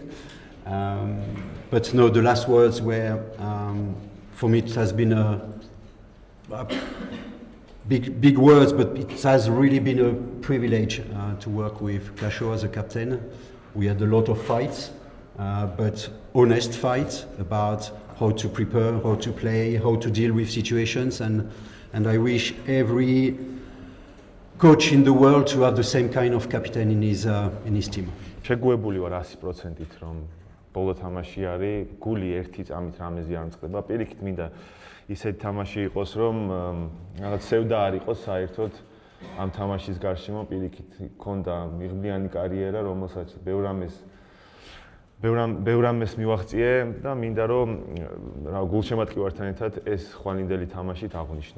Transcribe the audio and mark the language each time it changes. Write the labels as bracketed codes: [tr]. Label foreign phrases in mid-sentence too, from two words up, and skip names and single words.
[en] But no, the last words were, for me, it has been a big words, but it has really been a privilege to work with Casho as a captain. We had a lot of fights, but honest fights about how to prepare, how to play, how to deal with situations, and I wish every coach in the world to have the same kind of captain in his team. [ka] შეგუებული ვარ 100%-ით, რომ ბოლო თამაში არის, გული ერთი წამით რამეზე არ მწყდება. პირიქით მინდა ისეთი თამაში იყოს, რომ რაღაც სევდა არ იყოს საერთოდ ამ თამაშის გარშემო. პირიქით ქონდა მიღბლიანი კარიერა, რომელსაც ბევრ ამას მივაღწიე და მინდა რომ გულშემატკივართან ერთად ეს ხვალინდელი თამაშით აღვნიშნოთ.